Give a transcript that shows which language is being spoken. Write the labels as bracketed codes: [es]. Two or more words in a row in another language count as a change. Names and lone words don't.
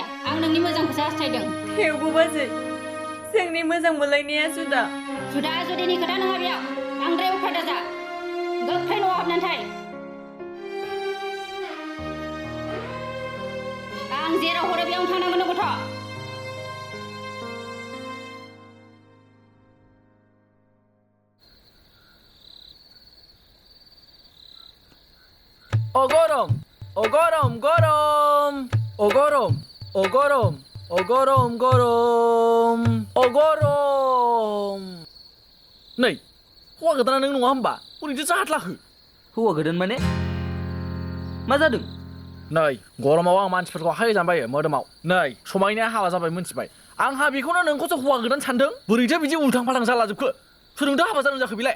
[brx] आं नोंनि मोजांखौसो हास्थायदों. थेवबो बाजै, जोंनि मोजां मोनलायनाया जुदा. जुदा जुदिनि खोथा नङा बेयाव. बांद्राय अख्रा दाजा. गोख्रै न'आव हाबनानै थाय. आं जेराव हरो बेयावनो थांनांगोन गथ'. [as] O gorom, o gorom, gorom, o gorom, o gorom, o gorom, gorom, o gorom. [brx] नै, हौवा गोदाना नों नङा होमबा? बोरैथो जाहाथलाखो? हौवा गोदान माने? मा जादों? नै, गरमाव आं मानसिफोरखौ आखाइ गोजान बायो मोदोमाव. नै, समायनाया हाबा जाबाय मिन्थिबाय. आंहा बेखौनो नोंखौसो हौवा गोदान सानदों? बोरैथो बिदि उल्थां फाल्थां जालाजोबखो? सोरजोंथो हाबा जानो जाखो बेलाय?